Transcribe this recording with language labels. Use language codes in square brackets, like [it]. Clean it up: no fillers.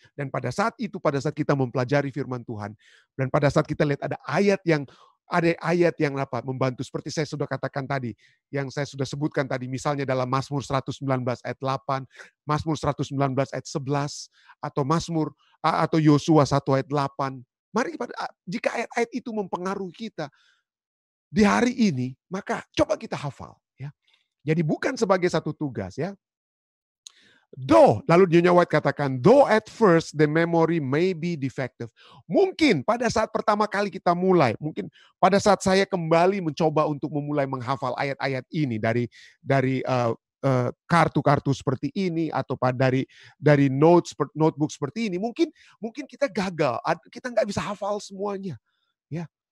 [id] Dan pada saat itu, pada saat kita mempelajari firman Tuhan, dan pada saat kita lihat ada ayat yang apa membantu, seperti saya sudah katakan tadi, yang saya sudah sebutkan tadi, misalnya dalam Mazmur 119 ayat 8, Mazmur 119 ayat 11, atau Mazmur atau Yosua 1 ayat 8. Mari jika ayat-ayat itu mempengaruhi kita di hari ini, maka coba kita hafal. Ya. Jadi bukan sebagai satu tugas, ya. Lalu Nyonya White katakan, [en] though at first the memory may be defective. [id] Mungkin pada saat pertama kali kita mulai, mungkin pada saat saya kembali mencoba untuk memulai menghafal ayat-ayat ini dari kartu-kartu seperti ini atau dari notebook seperti ini, mungkin kita gagal, kita nggak bisa hafal semuanya, ya.